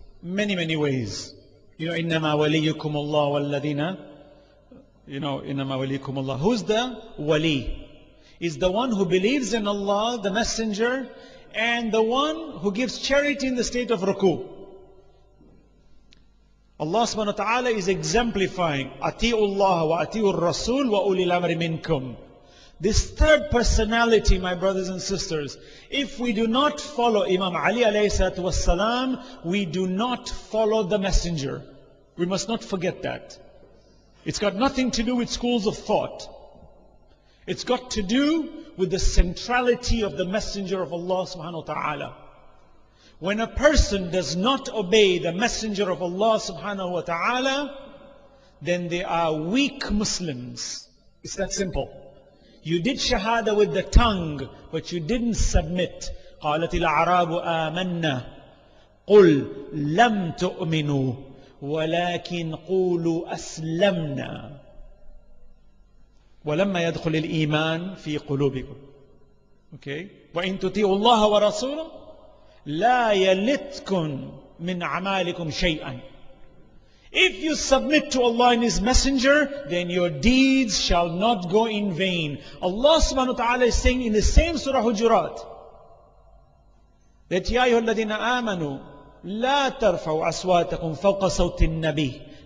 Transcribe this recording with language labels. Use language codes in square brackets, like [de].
[en] Many ways. [ar] إِنَّمَا وَلِيُّكُمُ اللَّهُ وَالَّذِينَ إِنَّمَا وَلِيُّكُمُ اللَّهُ. [en] Who's the wali? Is the one who believes in Allah, the messenger, and the one who gives charity in the state of ruku. [ar] Allah subhanahu wa ta'ala [en] is exemplifying [ar] أَطِيعُوا اللَّهَ وَأَطِيعُوا الرَّسُولَ وَأُولِي الْأَمْرِ مِنْكُمْ. [en] This third personality, my brothers and sisters, if we do not follow Imam Ali alayhi salatu wassalam, we do not follow the messenger. We must not forget that. It's got nothing to do with schools of thought. It's got to do with the centrality of the messenger of Allah subhanahu wa ta'ala. When a person does not obey the messenger of Allah subhanahu wa ta'ala, then they are weak Muslims. It's that simple. You did shahada with the tongue, but you didn't submit. [ar] قالت الأعراب آمنا قل لم تؤمنوا ولكن قولوا أسلمنا ولما يدخل الإيمان في قلوبكم. [en] Okay? [ar] وإن تطيعوا الله ورسوله لا يلتكم من أعمالكم شيئا. [en] If you submit to Allah and His Messenger, then your deeds shall not go in vain. Allah subhanahu wa ta'ala is saying in the same Surah Hujurat that [ar] يَا أَيُّهَا الَّذِينَ آمَنُوا لَا تَرْفَعُوا أَصْوَاتَكُمْ فَوْقَ صَوْتِ النَّبِيِّ.